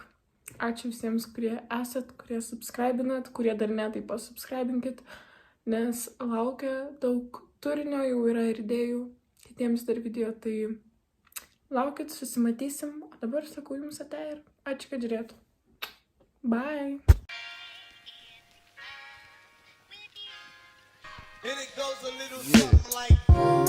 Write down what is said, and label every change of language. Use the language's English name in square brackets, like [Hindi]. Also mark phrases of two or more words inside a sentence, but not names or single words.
[Lithuanian] Ačiū visiems, kurie esat, kurie subscribinat, kurie dar ne, taip pasubscribinkit, nes laukia daug turinio, jau yra ir idėjų kitiems dar video, tai laukit, susimatysim. O dabar sakau jums ate ir ačiū, kad žiūrėjot. [English] Bye! And it goes a little something like